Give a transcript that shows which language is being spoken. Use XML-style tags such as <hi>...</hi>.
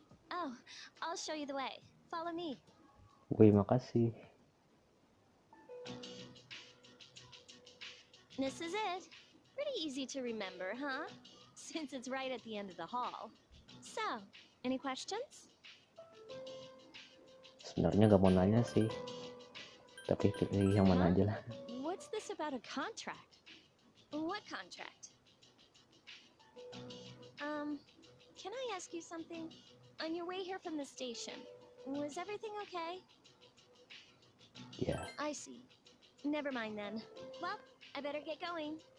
<en>Oh, I'll show you the way. Follow me.</en> <id>Wih, makasih.</id> <en>This is it. Pretty easy to remember, huh? Since it's right at the end of the hall. So, any questions?</en> <id>Sebenarnya gak mau nanya sih, tapi pilih yang mana</id> <en>Huh?</en> <id>aja lah.</id> <en>What's this about a contract? What contract? Can I ask you something? On your way here from the station, was everything okay?</en> <id>Ya,</id> <en>I see. Never mind then. Well, I better get going.</en>